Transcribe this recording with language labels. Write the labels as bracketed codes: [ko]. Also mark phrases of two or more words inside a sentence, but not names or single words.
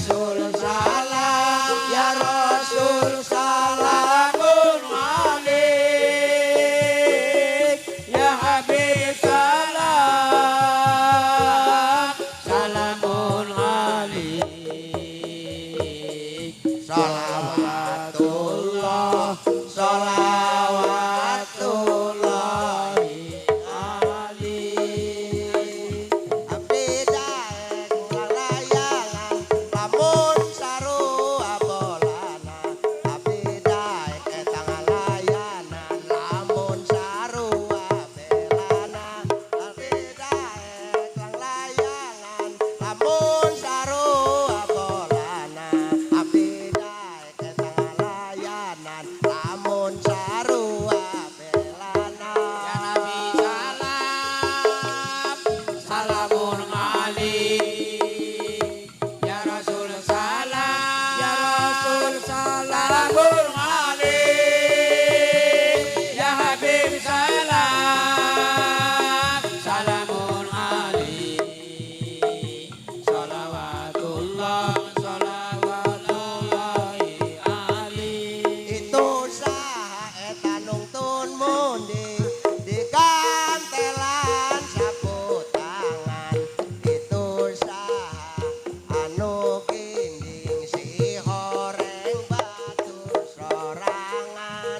[ar] رسول سلام يا رسول سلام عليك يا حبيب سلام سلام عليك. صلوات الله صلوات الله عليك. [su] Abdi daek ulang layangan, lamun sarua bolana. Abdi daek etang layanan, lamun sarua belana. Abdi daek ulang layangan, lamun sarua bolana. Abdi daek etang layanan, lamun sarua belana. [ar] يا نبي سلام سلام عليك, يا رسول سلام يا رسول سلام عليك يا حبيب سلام سلام عليك. صلوات الله صلوات الله عليك. [su] Itu saha eta nungtun munding di kantelan sapu tangan. Itu saha anu ginding si horeng batur sorangan.